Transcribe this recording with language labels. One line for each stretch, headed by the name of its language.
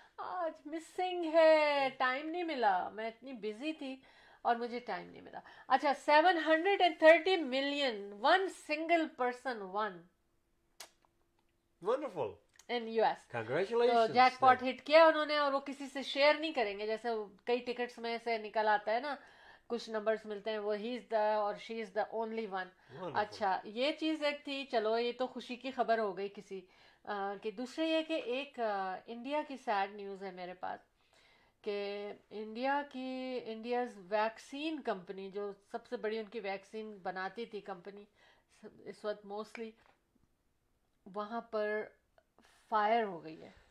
Hindi: आज मिसिंग है, टाइम नहीं मिला, मैं इतनी बिजी थी और मुझे टाइम नहीं मिला।
English: अच्छा 730 million, one single person won Wonderful in US. Congratulations.
Hindi: तो जैकपॉट हिट किया उन्होंने और वो किसी से शेयर नहीं करेंगे, जैसे कई टिकट्स में से निकल आता है ना, कुछ नंबर्स मिलते हैं, वो ही इज द और
English: She is the only one.
Hindi: अच्छा ये चीज एक थी, चलो ये तो खुशी की खबर हो गई किसी कि दूसरे ये कि एक इंडिया की सैड न्यूज़ है मेरे पास कि इंडियाज़ वैक्सीन कंपनी, जो सबसे बड़ी उनकी वैक्सीन बनाती थी कंपनी इस वक्त मोस्टली, वहाँ पर फायर हो गई है।